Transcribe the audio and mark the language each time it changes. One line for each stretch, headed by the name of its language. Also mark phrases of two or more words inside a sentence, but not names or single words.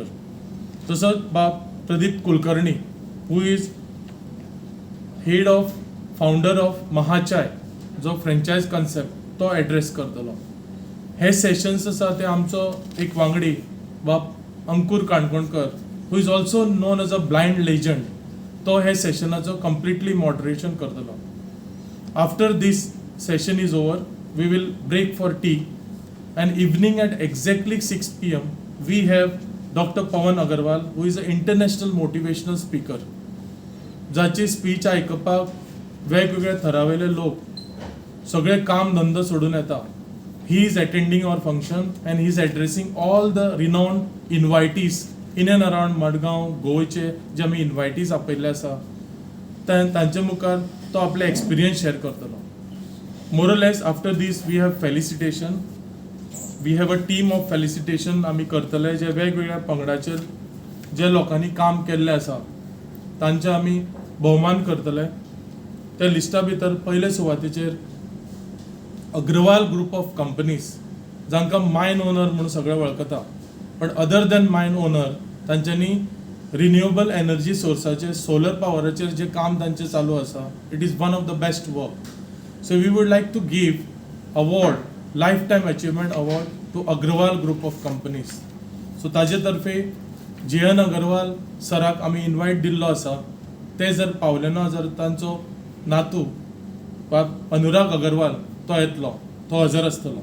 Konkani: तसोच बाब प्रदीप कुलकर्णी
English: who is head of founder of Mahachai,
Konkani: जो
English: franchise concept,
Konkani: तो एड्रेस करतलो. हे सेशन्स आसा ते आमचो एक वांगडी बाब अंकुर काणकोणकर
English: who is also known as a blind legend,
Konkani: तो हे सेशनाचो
English: completely moderation
Konkani: करतलो.
English: After this session is over, we will break for tea, and evening at exactly 6 PM we have Dr. Pawan Agarwal, who is an international motivational speaker.
Konkani: जाची स्पीच आयकपाक वेगवेगळे थरावेले लोक सगळे काम धंदो सोडून येता.
English: He is attending our function and he is addressing all the renowned invitees in and around Madgaon,
Konkani: गोंयचे जे आमी इन्वायटीज आपयल्ले आसा तांचे मुखार तो आपले
English: experience share करतलो. Moreless after this we have felicitation, we have a team of felicitation
Konkani: आमी करतले, जे वेगवेगळ्या पंगडाचेर जे लोकांनी काम केल्लें आसा तांचे आमी भोवमान करतले. त्या लिस्टा भितर पयले सुवातेचेर अग्रवाल ग्रुप ऑफ कंपनीज, जांकां
English: mine owner
Konkani: म्हणून सगळे वळखता, पण
English: other than mine owner
Konkani: तांच्यांनी
English: renewable energy
Konkani: सोर्साचे, सोलर पावराचेर जे काम तांचें चालू आसा,
English: It is one of the best work. So we would like to give award, lifetime achievement award to Agarwal Group of Companies.
Konkani: सो ताजे तर्फे JN अग्रवाल सराक आमी इन्वायट दिल्लो आसा. ते जर पावले ना जर तांचो नातू वा अनुराग अगरवाल तो येतलो, तो हजर आसतलो.